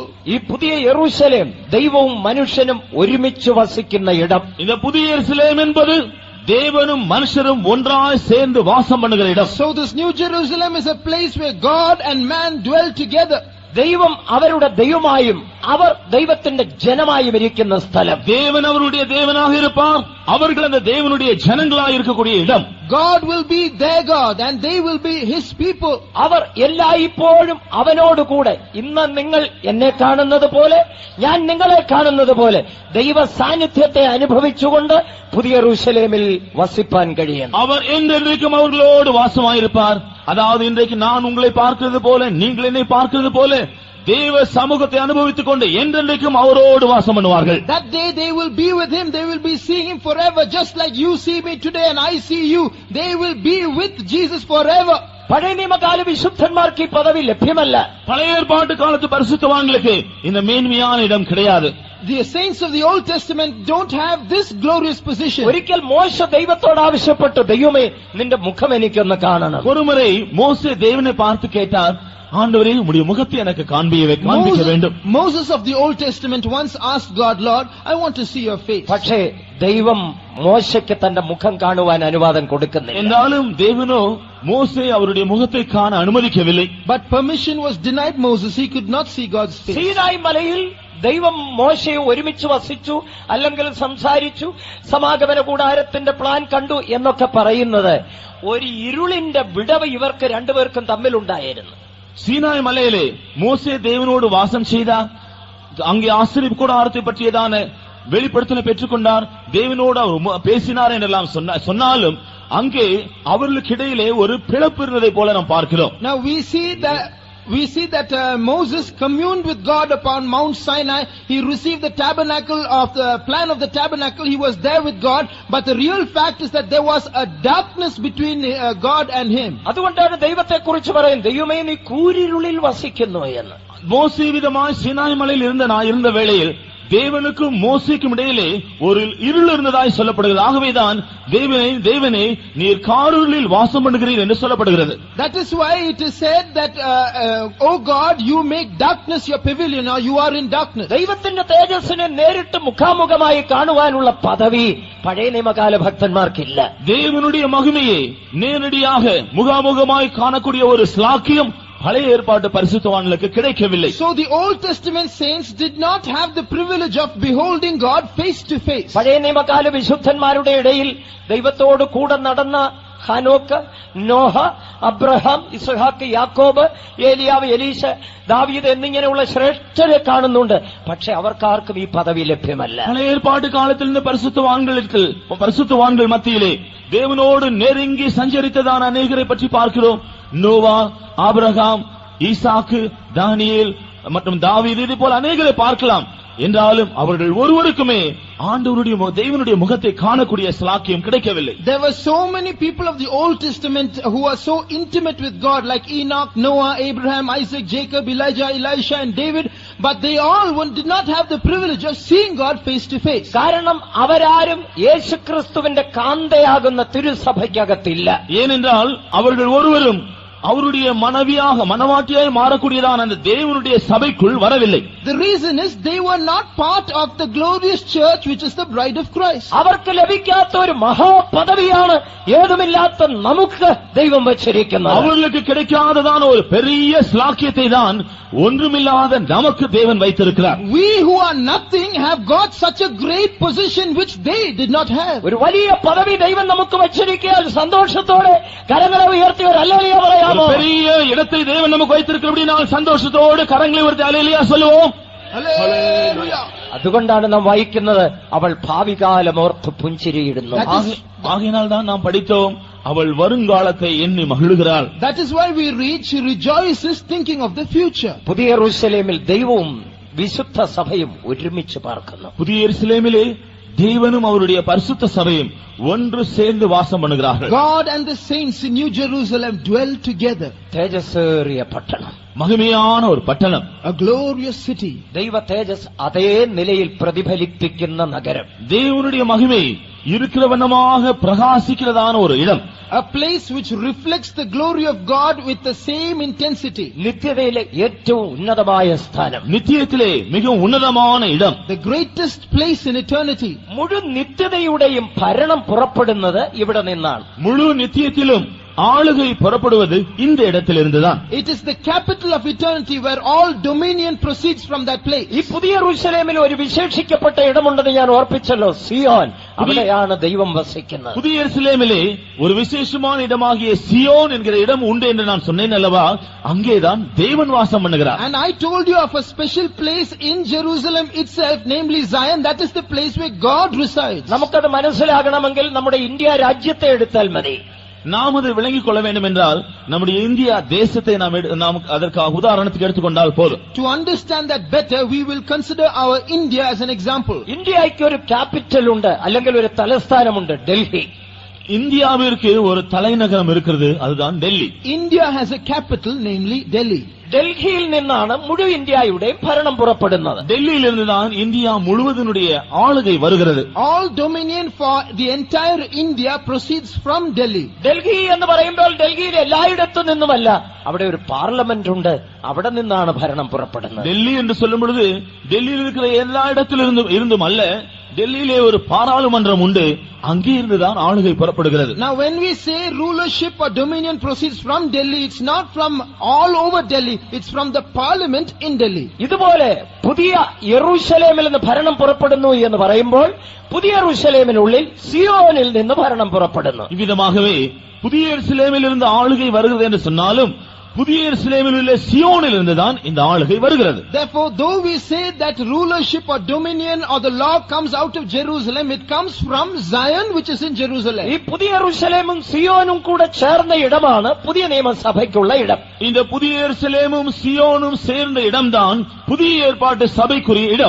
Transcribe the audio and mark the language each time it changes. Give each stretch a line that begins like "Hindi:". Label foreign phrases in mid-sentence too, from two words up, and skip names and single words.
Malayalam: ഈ പുതിയ യെരൂശലേം ദൈവവും മനുഷ്യനും ഒരുമിച്ച് വസിക്കുന്ന ഇടം.
Tamil: இந்த புதிய எருசலேம் என்பது தேவனும் மனுஷரும் ஒன்றாய் சேர்ந்து வாசம் பண்ணுகிற இடம்.
English: So this new Jerusalem is a place where God and man dwell together.
Malayalam: ദൈവം അവരുടെ ദൈവമായും അവർ ദൈവത്തിന്റെ ജനമായും ഇരിക്കുന്ന സ്ഥലം.
Tamil: தேவன் அவருடைய தேவனாக இருப்பார், அவர்கள் அந்த தேவனுடைய ஜனங்களாய் இருக்கக்கூடிய இடம்.
English: God will be their God and they will be His people.
Malayalam: അവർ എല്ലായ്പ്പോഴും അവനോട് കൂടെ, ഇന്ന് നിങ്ങൾ എന്നെ കാണുന്നത് പോലെ ഞാൻ നിങ്ങളെ കാണുന്നത് പോലെ ദൈവ സാന്നിധ്യത്തെ അനുഭവിച്ചുകൊണ്ട് പുതിയ യെരൂശലേമിൽ വസിപ്പാൻ കഴിയും.
Tamil: அவர் என்றென்றைக்கும் அவர்களோடு வாசமாயிருப்பார். அதாவது இன்றைக்கு நான் உங்களை பார்க்கிறது போல நீங்கள் என்னை பார்க்கிறது போல தேவ சமூகத்தை அனுபவித்துக் கொண்டு என்றென்றைக்கும் அவரோடு வாசம் பண்ணுவார்கள்.
English: That day they will be with Him, they will be seeing Him forever, just like you see me today and I see you. They will be with Jesus forever.
Malayalam: പഴയ നിയമകാല വിശുദ്ധന്മാർക്ക് ഈ പദവി ലഭ്യമല്ല.
Tamil: பழைய ஏற்பாட்டு காலத்து பரிசுத்தவான்களுக்கு இந்த மேன்மையான இடம் கிடையாது.
English: The saints of the Old Testament don't have this glorious position.
Malayalam: ഒരിക്കൽ മോശ ദൈവത്തോട് ആവശ്യപ്പെട്ടു, ദൈവമേ നിന്റെ മുഖം എനിക്കൊന്ന് കാണണം.
Tamil: ஒருமுறை மோசே தேவனை பார்த்து கேட்டார், ஆண்டவரே உம்முடைய முகத்தை எனக்கு காண்பிக்க வேண்டும்.
English: Moses of the Old Testament once asked God, Lord, I want to see your face.
Malayalam: പക്ഷേ ദൈവം മോശയ്ക്ക് തന്റെ മുഖം കാണുവാൻ അനുവാദം കൊടുക്കുന്നില്ല.
Tamil: என்றாலும் தேவனோ மோசே அவருடைய முகத்தை காண அனுமதிக்கவில்லை.
English: But permission was denied Moses. He could not see God's face.
Malayalam: സീനായ് മലയിൽ ദൈവം മോശയെ ഒരുമിച്ച് വസിച്ചു, അല്ലെങ്കിൽ സംസാരിച്ചു, സമാഗമന കൂടാരത്തിന്റെ പ്ലാൻ കണ്ടു എന്നൊക്കെ പറയുന്നത് ഒരു ഇരുളിന്റെ വിടവ് ഇവർക്ക് രണ്ടുപേർക്കും തമ്മിലുണ്ടായിരുന്നു.
Tamil: சீனாய் மலையிலே மோசே தேவனோடு வாசம் செய்தார். அங்கே ஆசரிப்பு கூடாரத்தை பற்றியதான வெளிப்படுத்தலை பெற்றுக்கொண்டார். தேவனோடு அவர் பேசினார் என்றெல்லாம் சொன்னாலும் அங்கே அவர்களுக்கு இடையிலே ஒரு பிளப்பு இருந்ததை போல நாம் பார்க்கிறோம்.
English: Now we see that Moses communed with God upon Mount Sinai. He received the tabernacle of the plan of the tabernacle. He was there with God. But the real fact is that there was a darkness between God and him.
Malayalam: അതുകൊണ്ടാണ് ദൈവത്തെക്കുറിച്ച് പറയുന്നത്, ദൈവമേ നീ കൂരിരുളിൽ വസിക്കുന്നു എന്ന്.
Tamil: மோசே விதமாய் சீனாய் மலையில் இருந்த வேளையில் தேவனுக்கும் மோசேக்கும் இடையிலே ஒரு இருள் இருந்ததாய் சொல்லப்படுகிறது. ஆகவேதான் தேவனே நீர் காரிருளில் வாசம் பண்ணுகிறீர் என்று சொல்லப்படுகிறது.
English: That is why it is said that oh God, you make darkness your pavilion, or you are in darkness.
Malayalam: ദൈവത്തിന്റെ തേജസ്സിനെ നേരിട്ട് മുഖാമുഖമായി കാണുവാനുള്ള പദവി പഴയ നിയമകാല ഭക്തന്മാർക്കില്ല.
Tamil: தேவனுடைய மகிமையை நேரடியாக முகாமுகமாய் காணக்கூடிய ஒரு ஸ்லாக்கியம் பழைய ஏற்பாட்டு பரிசுத்தவான்களுக்கு கிடைக்கவில்லை.
English: So the Old Testament saints did not have the privilege of beholding God face to face.
Malayalam: പഴയ നിയമകാല വിശുദ്ധന്മാരുടെ ഇടയിൽ ദൈവത്തോട് കൂടെ നടന്ന ഹനോക്ക്, നോഹ, അബ്രഹാം, ഇസ്ഹാക്ക്, യാക്കോബ്, ഏലിയാവ്, എലീശ, ദാവീദ് എന്നിങ്ങനെയുള്ള ശ്രേഷ്ഠരെ കാണുന്നുണ്ട്. പക്ഷെ അവർക്കാർക്കും ഈ പദവി ലഭ്യമല്ല.
Tamil: பழைய ஏற்பாட்டு காலத்தில் இருந்த பரிசுத்தவான்கள் மத்தியிலே தேவனோடு நெருங்கி சஞ்சரித்ததான அநேகரை பற்றி பார்க்கிறோம். நோவா, ஆபிரகாம், ஈசாக்கு, தானியேல் மற்றும் தாவீது, இதே போல அநேகரை பார்க்கலாம். என்றாலும் அவர்கள் ஒருவருக்குமே ஆண்டவருடைய தேவனுடைய முகத்தை காணக்கூடிய ஸ்லாக்கியம் கிடைக்கவில்லை.
English: There were so many people of the Old Testament who are so intimate with God, like Enoch, Noah, Abraham, Isaac, Jacob, Elijah, Elisha and David, but they all did not have the privilege of seeing God face to face.
Malayalam: കാരണം അവരാരും യേശുക്രിസ്തുവിന്റെ കാന്തയാകുന്ന തിരുസഭയ്ക്കകത്തില്ല.
Tamil: ஏனென்றால் அவர்கள் ஒருவரும் அவருடைய மனவாட்டியாய் மாறக்கூடியதான அந்த தேவனுடைய சபைக்குள் வரவில்லை.
English: The reason is they were not part of the glorious church which is the bride of Christ.
Malayalam: അവർക്ക് ലഭിക്കാത്ത ഒരു മഹാപദവിയാണ് ഏതുമില്ലാത്ത നമുക്ക് ദൈവം വച്ചിരിക്കുന്നത്.
Tamil: அவர்களுக்கு கிடைக்காததான ஒரு பெரிய ஸ்லாக்கியத்தை தான் ஒன்றுமில்லாத நமக்கு தேவன் வைத்திருக்கிறார்.
English: We who are nothing have got such a great position which they did not have.
Malayalam: ഒരു വലിയ പദവി ദൈവം നമുക്ക് വച്ചിരിക്കാൻ സന്തോഷത്തോടെ കരങ്ങളെ ഉയർത്തി ഒരു ഹല്ലേലൂയ പറയാമോ?
Tamil: பெரிய இடத்தை தேவன் நமக்கு வைத்திருக்கிறபடியால் சந்தோஷத்தோடு கரங்களை உயர்த்தி ஹல்லேலூயா சொல்லுவோம்.
English: Hallelujah.
Malayalam: അതുകൊണ്ടാണ് നാം വായിക്കുന്നത്, അവൾ ഭാവികാലമോർത്ത് പുഞ്ചിരിയിടുന്നു.
Tamil: ஆகையினால் தான் நாம் படித்தோம், அவள் வருங்காலத்தை எண்ணி மகிழுகிறாள்.
English: That is why we read, she rejoices thinking of the future.
Malayalam: പുതിയ യെരൂശലേമിൽ ദൈവവും വിശുദ്ധ സഭയും ഒരുമിച്ച് പാർക്കുന്നു.
Tamil: புதிய எருசலேமிலே தேவனும் அவருடைய பரிசுத்த சபையும் ஒன்று சேர்ந்து வாசம் பண்ணுகிறார்கள்.
English: God and the saints in New Jerusalem dwell together.
Malayalam: തേജസ്സേറിയ പട്ടണം,
Tamil: மகிமையான ஒரு பட்டணம்,
English: a glorious city.
Malayalam: ദൈവ തേജസ് അതേ നിലയിൽ പ്രതിഫലിപ്പിക്കുന്ന നഗരം,
Tamil: தேவனுடைய மகிமை இருக்கிற வண்ணமாக பிரகாசிக்கிறதான ஒரு இடம்,
English: a place which reflects the glory of God with the same intensity.
Malayalam: നിത്യതയിലെ ഏറ്റവും ഉന്നതമായ സ്ഥാനം,
Tamil: நித்தியத்திலே மிகவும் உன்னதமான இடம்,
English: the greatest place in eternity.
Malayalam: മുഴു നിത്യതയുടെയും ഭരണം പുറപ്പെടുന്നത് ഇവിടെ നിന്നാണ്.
Tamil: முழு நித்தியத்திலும் ஆளுகை புறப்படுவது இந்த இடத்திலிருந்துதான்.
English: It is the capital of eternity where all dominion proceeds from that place.
Malayalam: ഈ പുതിയ യെരൂശലേമിൽ ഒരു വിശേഷിക്കപ്പെട്ട ഇടമുണ്ടെന്ന് ഞാൻ ഓർപ്പിച്ചല്ലോ, സിയോൻ. അവിടെയാണ് ദൈവം വസിക്കുന്നത്.
Tamil: புதிய எருசலேமிலே ஒரு விசேஷமான இடமாகிய சியோன் என்கிற இடம் உண்டு என்று நான் சொன்னேன் அல்லவா? அங்கேதான் தேவன் வாசம் பண்ணுகிறார்.
English: And I told you of a special place in Jerusalem itself, namely Zion. That is the place where God resides.
Malayalam: നമുക്കത് മനസ്സിലാകണമെങ്കിൽ നമ്മുടെ ഇന്ത്യ രാജ്യത്തെ എടുത്താൽ മതി.
Tamil: நாம் அதை விளங்கிக் கொள்ள வேண்டும் என்றால் நம்முடைய இந்தியா தேசத்தை நாம் அதற்காக உதாரணத்துக்கு எடுத்துக்கொண்டால் போதும்.
English: To understand that better, we will consider our India as an example.
Malayalam: ഇന്ത്യയ്ക്ക് ഒരു ക്യാപിറ്റൽ ഉണ്ട്, അല്ലെങ്കിൽ ഒരു തലസ്ഥാനമുണ്ട്, ഡൽഹി.
Tamil: இந்தியாவிற்கு ஒரு தலைநகரம் இருக்கிறது, அதுதான் டெல்லி.
English: India has a capital, namely Delhi.
Malayalam: ഡൽഹിയിൽ നിന്നാണ് മുഴുവൻ ഇന്ത്യയുടെ ഭരണം പുറപ്പെടുന്നത്.
Tamil: டெல்லியிலிருந்துதான் இந்தியா முழுவதனுடைய ஆளுகை வருகிறது.
English: All dominion for the entire India proceeds from Delhi.
Malayalam: ഡൽഹി എന്ന് പറയുമ്പോൾ ഡൽഹിയിൽ എല്ലായിടത്തു നിന്നുമല്ല, അവിടെ ഒരു പാർലമെന്റ് ഉണ്ട്, അവിടെ നിന്നാണ് ഭരണം പുറപ്പെടുന്നത്.
Tamil: டெல்லி என்று சொல்லும் பொழுது டெல்லியில் இருக்கிற எல்லா இடத்திலிருந்தும் அல்ல, டெல்லியிலே ஒரு பாராளுமன்றம் உண்டு, அங்கே இருந்துதான் ஆளுகை புறப்படுகிறது.
English: Now when we say rulership or dominion proceeds from Delhi, it's not from all over Delhi, it's from the parliament in Delhi.
Malayalam: ഇതുപോലെ പുതിയ യെരൂശലേമിൽ നിന്ന് ഭരണം പുറപ്പെടുന്നു എന്ന് പറയുമ്പോൾ പുതിയ യെരൂശലേമിനുള്ളിൽ സിയോനിൽ നിന്ന് ഭരണം പുറപ്പെടുന്നു.
Tamil: இவ்விதமாகவே புதிய எருசலேமில் இருந்து ஆளுகை வருகிறது என்று சொன்னாலும் புதிய எருசலேமில் உள்ள சியோனில் இருந்துதான் இந்த ஆளுகை வருகிறது.
English: Therefore, though we say that rulership or dominion or the law comes out of Jerusalem, it comes from Zion, which is in Jerusalem.
Malayalam: ഈ പുതിയ യെരൂശലേമും സിയോനും കൂടെ ചേർന്ന ഇടമാണ് പുതിയ നിയമസഭയ്ക്കുള്ള ഇടം.
Tamil: இந்த புதிய எருசலேமும் சியோனும் சேர்ந்த இடம்தான் புதிய ஏற்பாட்டு சபைக்குரிய இடம்.